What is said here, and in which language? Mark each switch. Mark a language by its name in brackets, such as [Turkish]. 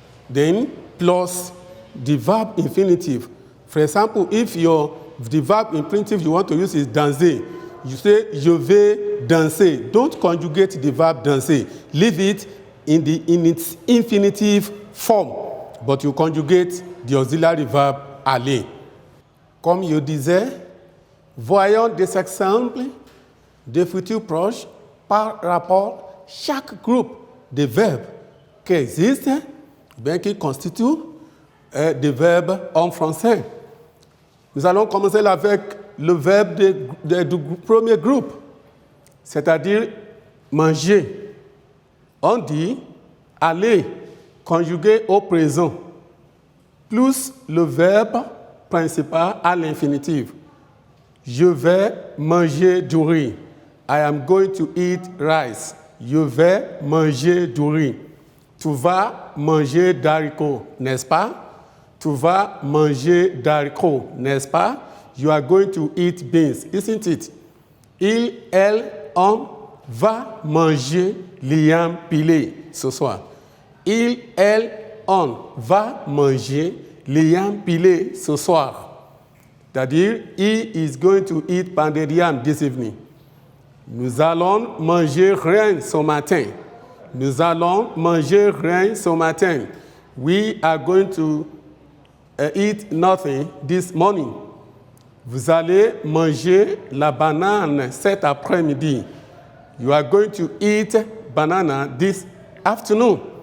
[English] Then plus the verb infinitive. For example, if the verb infinitive you want to use is danser, you say [French] je vais danser. [English] Don't conjugate the verb danser. Leave it in its infinitive form, but you conjugate the auxiliary verb aller. [French] Comme je disais, voyons des exemples de futurs proches par rapport à chaque groupe de verbes qui existent, bien qui constituent des verbes en français. Nous allons commencer avec le verbe du premier groupe, c'est-à-dire manger. On dit aller conjugué au présent, plus le verbe principal à l'infinitif. Je vais manger du riz. [English] I am going to eat rice. [French] Je vais manger du riz. Tu vas manger d'haricots, n'est-ce pas? Tu vas manger d'haricots, n'est-ce pas? [English] You are going to eat beans, isn't it? [French] Il, elle, on va manger liam pilé ce soir. Il, elle, on va manger yam pilé ce soir. C'est-à-dire, [English] he is going to eat pounded yam this evening. [French] Nous allons manger rien ce matin. Nous allons manger rien ce matin. [English] We are going to eat nothing this morning. [French] Vous allez manger la banane cet après-midi. [English] You are going to eat banana this afternoon.